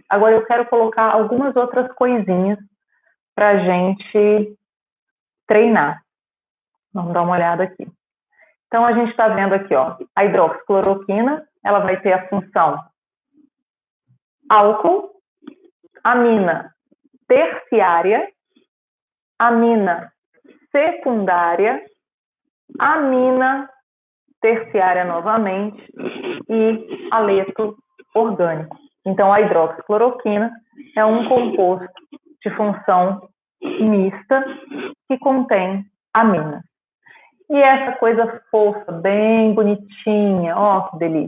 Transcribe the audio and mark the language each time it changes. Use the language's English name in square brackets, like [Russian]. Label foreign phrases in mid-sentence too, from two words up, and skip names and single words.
[Portuguese] Agora eu quero colocar algumas outras coisinhas para a gente treinar. Vamos dar uma olhada aqui. Então, a gente está vendo aqui, ó, a hidroxicloroquina, ela vai ter a função álcool, amina terciária, amina secundária, amina terciária novamente e aleto orgânico. Então, a hidroxicloroquina é um composto de função mista que contém amina. E essa coisa fofa, bem bonitinha, ó que delícia.